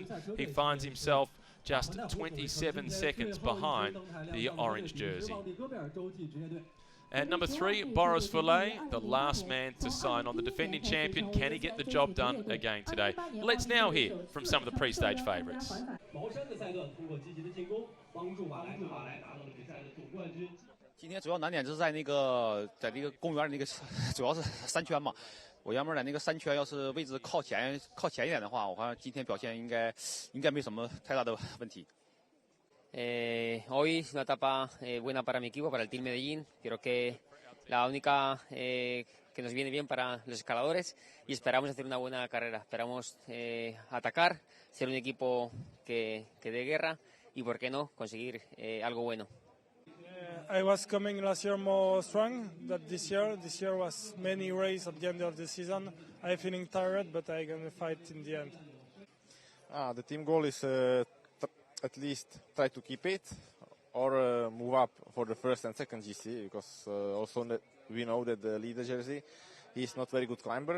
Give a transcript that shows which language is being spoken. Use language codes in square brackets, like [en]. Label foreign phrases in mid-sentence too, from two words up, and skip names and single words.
[en] He finds himself just 27 seconds behind the orange jersey. At number 3, Boris Voulay, the last man to sign on, the defending champion. Can he get the job done again today? Let's now hear from some of the pre-stage favourites. [zh] 今天主要难点就是在这个公园那个，主要是3圈嘛。我原本在那个3圈，要是位置靠前一点的话，我看今天表现应该没什么太大的问题。 [es] Hoy una etapa buena para mi equipo, para el Team Medellín. Creo que la única que nos viene bien para los escaladores y esperamos hacer una buena carrera. Esperamos atacar, ser un equipo que dé guerra y, por qué no, conseguir algo bueno. [en] I was coming last year more strong than this year. This year was many races at the end of the season. I'm feeling tired, but I'm going to fight in the end. The team goal is at least try to keep it or move up for the 1st and 2nd GC, because also we know that the leader jersey, he's not very good climber.